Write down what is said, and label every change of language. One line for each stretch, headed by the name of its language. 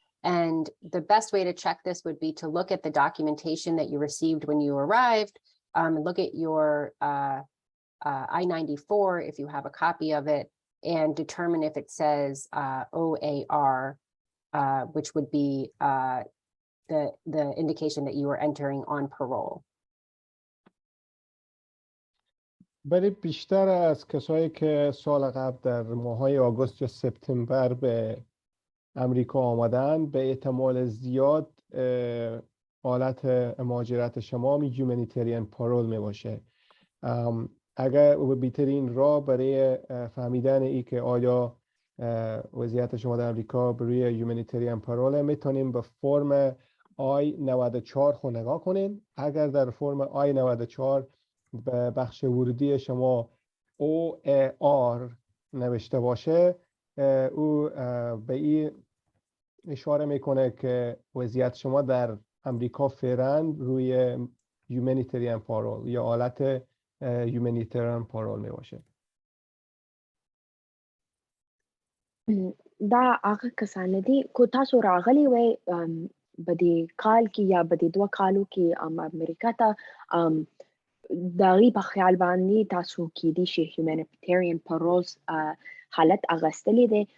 English: And the best way to check this would be to look at the documentation that you received when you arrived, look at your I-94 if you have a copy of it, and determine if it says OAR, which would be the indication that you are entering on parole.
Persian: برای بیشتر از کسایی که سال قبل در ماهای آگوست یا سپتامبر به امریکا آمدن، به احتمال زیاد حالت مهاجرت شما humanitarian parole می باشه. اگر بهترین راه برای فهمیدن ای که آیا وضعیت شما در امریکا بروی یومانیتریان پارول میتونیم به فرم I-94 خو نگاه کنین. اگر در فرم I-94 به بخش ورودی شما OAR نوشته باشه، او به این اشاره میکنه که وضعیت شما در امریکا فعلا روی یومانیتریان پارول یا حالت یومانیتریان پارول می باشه.
Pashto: دا هغه کسان دي کو تاسو راغلي وای په دې کال کې یا په دې 2 کالو کې امریکا ته د هغې په خیال باندې تاسو کیدای شي هیومانیټیرین پارولز حالت اخیستلی دی.